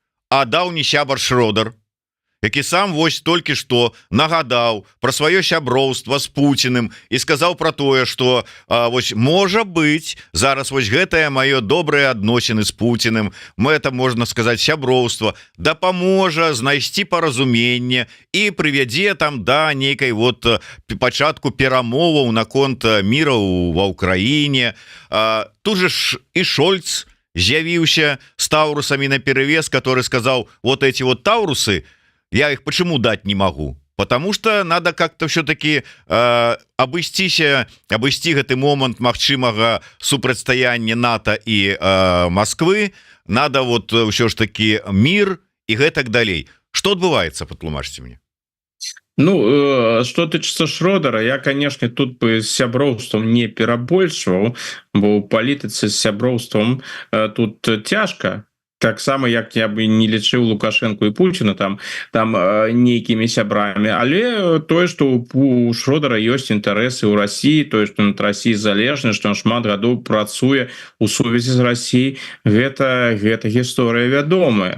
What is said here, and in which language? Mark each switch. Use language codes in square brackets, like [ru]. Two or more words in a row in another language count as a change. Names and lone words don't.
[be] А даўні сябар Шродар, які сам вось толькі што нагадаў пра сваё сяброўства з Пуціным і сказаў пра тое, што вось можа быць зараз вось гэтае маё добрыя адносіны з Пуціным, мэта, можна сказаць, сяброўства дапаможа знайсці паразуменне і прывядзе там да нейкай вот пачатку перамоваў наконт міра ва ўкраіне. Тут же ж і Шольц з'явіўся з таўрусамі наперавес, который сказаў, [ru] вот эти вот таўрусы, я их почему дать не могу? Потому что надо как-то все-таки обойсти [be] гэты момант магчымага супрацьстаяння [ru] НАТО и Москвы. Надо вот все ж таки мир и [be] гэтак далей. [ru] Что отбывается, [be] патлумачьте мне? Ну, что тычыцца Шродара, я, конечно, тут бы з сяброўствам не перабольшваў, бо ў палітыцы з сяброўствам тут цяжка. Таксама як я бы не лічыў Лукашенко і Пуціна там нейкімі сябрамі, але тое, што у Шродара ёсць інтарэсы ў Расіі, тое, што над Расіяй залежна, што ён шмат гадоў працуе у сувязі з Расіяй, гэта гісторыя вядомая.